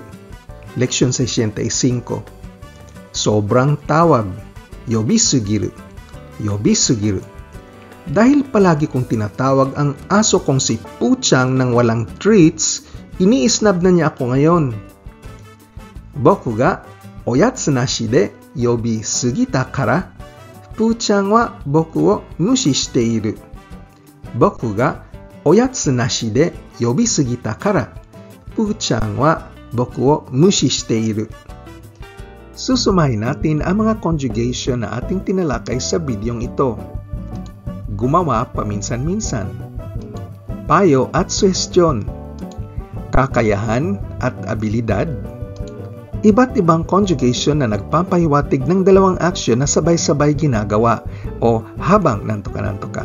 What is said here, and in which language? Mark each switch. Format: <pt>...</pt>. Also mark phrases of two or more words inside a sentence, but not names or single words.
<tl>Leksyon 65. Sobrang tawag.</tl> <ja>呼びすぎる。呼びすぎる.</ja> <tl>Dahil palagi kong tinatawag ang aso kong si Puchang nang walang treats, iniisnab na niya ako ngayon.</tl> <ja>僕がおやつなしで呼びすぎたから, Puchangは僕を無視している. 僕がおやつなしで呼びすぎたから, Puchangは僕を無視している.</ja> <tl>Susumahin natin ang mga conjugation na ating tinalakay sa bidyong ito. Gumawa paminsan-minsan. Payo at suhestyon. Kakayahan at abilidad. Iba't ibang conjugation na nagpapahiwatig ng dalawang aksyon na sabay-sabay ginagawa o habang nantoka-nantoka.</tl>